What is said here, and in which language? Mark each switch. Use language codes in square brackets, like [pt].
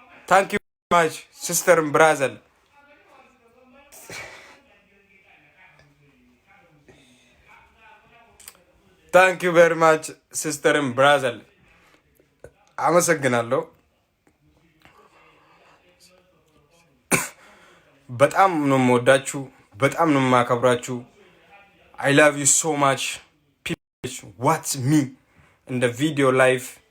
[en] Thank you very much, sister and brother. Thank you very much, sister and brother. [am] አመሰግናለሁ። በጣም ነው የምወዳችሁ፣ በጣም ነው የማከብራችሁ። [en] I love you so much. People watch me in the video live.